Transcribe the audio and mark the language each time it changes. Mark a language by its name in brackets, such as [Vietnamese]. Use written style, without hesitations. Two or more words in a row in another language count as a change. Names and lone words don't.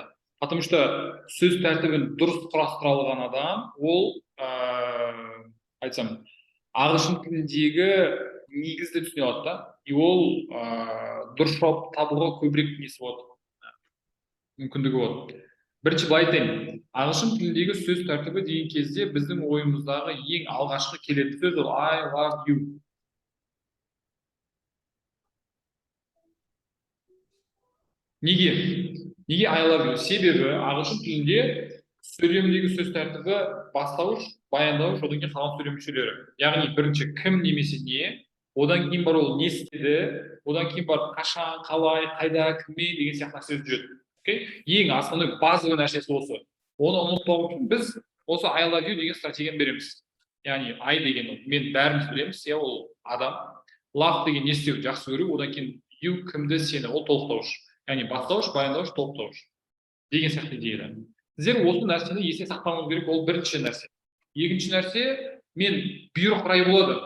[Russian] Потому что [Kazakh] сөз тәртібін дұрыс құрастыра алған адам, ол айтсам, ағылшын тіліндегі негізді түсіне алады да. И ол дұрыс жауап табуға көбірек несі болады, мүмкіндігі болады. Бірінші былай айтайын, ағылшын тіліндегі сөз тәртібі деген кезде біздің ойымыздағы ең алғашқы келетін сөз ол [English] I love you. [Kazakh] Неге? [English] Неге I love you? [Kazakh] Себебі ағылшын тілінде сөйлемдегі сөз тәртібі бастауыш, баяндауыш, одан кейін қалған сөйлем мүшелері. Яғни бірінші кім немесе не, одан кейін бар ол не істеді, одан кейін бар қашан, қалай, қайда, кіммен деген сияқты нәрселер жүреді. Ең основной базовый нәрсесі осы. Оны ұмытпау үшін біз осы [English] I love you [Kazakh] деген стратегияны береміз. Яғни I деген мен бәріміз білеміз, ол адам. Love деген не істеу, жақсы көру, одан кейін you кімді, сені, ол толықтауыш. Яғни бастауыш, баяндауыш, толықтауыш деген сияқты идея. Сіздер осы нәрсені есте сақтауыңыз керек, ол бірінші нәрсе. Екінші нәрсе, мен бұйрық рай болады.